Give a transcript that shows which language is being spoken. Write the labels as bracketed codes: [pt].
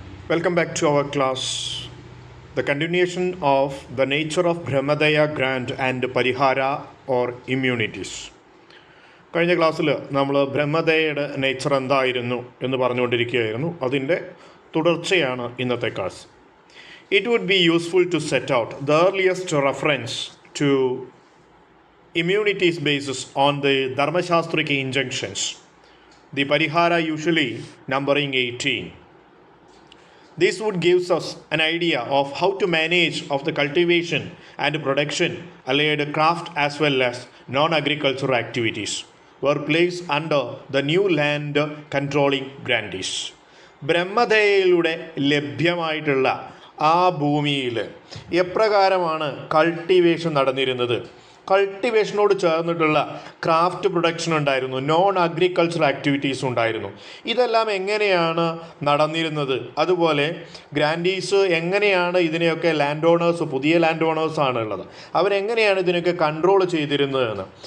[en] Welcome back to our class. The continuation of the nature of Brahmadaya grant and Parihara or immunities. [ml] കഴിഞ്ഞ ക്ലാസ്സിൽ നമ്മൾ ബ്രഹ്മദയയുടെ nature എന്തായിരുന്നു എന്ന് പറഞ്ഞുകൊണ്ടിരിക്കുകയായിരുന്നു. അതിൻ്റെ തുടർച്ചയാണ് ഇന്നത്തെ class. [en] It would be useful to set out the earliest reference to immunities basis on the Dharmashastrika injunctions. The Parihara usually numbering 18. This would give us an idea of how to manage of the cultivation and production allied craft as well as non-agricultural activities were placed under the new land controlling grantees. [ml] ബ്രഹ്മദയയിലൂടെ ലഭ്യമായിട്ടുള്ള ആ ഭൂമിയിൽ എപ്രകാരമാണ് cultivation നടന്നിരുന്നത്? കൾട്ടിവേഷനോട് ചേർന്നിട്ടുള്ള craft production ഉണ്ടായിരുന്നു, non agricultural activities ഉണ്ടായിരുന്നു. ഇതെല്ലാം എങ്ങനെയാണ് നടന്നിരുന്നത്? അതുപോലെ ഗ്രാൻഡീസ് എങ്ങനെയാണ് ഇതിനെയൊക്കെ ലാൻഡ് ഓണേഴ്സ്, പുതിയ ലാൻഡ് ഓണേഴ്സാണ് ഉള്ളത്, അവരെങ്ങനെയാണ് ഇതിനൊക്കെ കൺട്രോൾ ചെയ്തിരുന്നതെന്ന്.